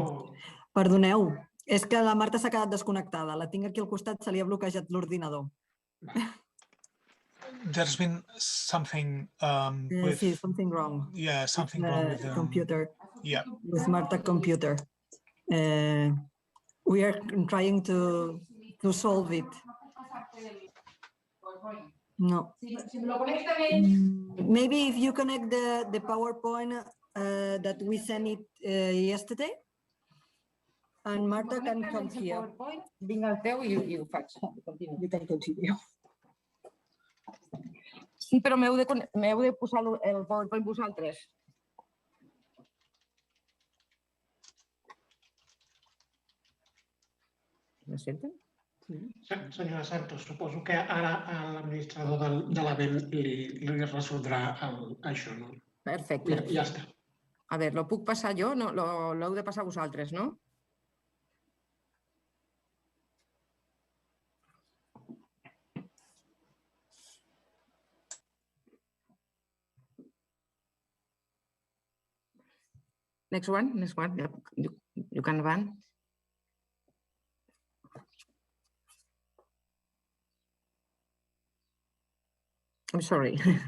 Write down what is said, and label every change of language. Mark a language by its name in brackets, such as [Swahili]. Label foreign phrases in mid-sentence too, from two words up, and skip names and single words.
[Catalan] Perdoneu, és que la Marta s'ha quedat desconnectada. La tinc aquí al costat, se li ha bloquejat l'ordinador. [English] There's been something with... Sí, something wrong. Yeah, something wrong with the computer. Yeah. With Marta computer. We are trying to solve it. No. Maybe if you connect the PowerPoint that we sent it yesterday, and Marta can come here. [Catalan] Vinc al teu i ho faig. [English] You can continue. [Catalan] Sí, però m'heu de posar el PowerPoint vosaltres. Me senten? Senyora Santos, suposo que ara l'administrador de l'ABEM li resoldrà això, no? Perfecte. Ja està. A veure, lo puc passar jo? L'heu de passar vosaltres, no? [English] Next one. You can run. I'm sorry.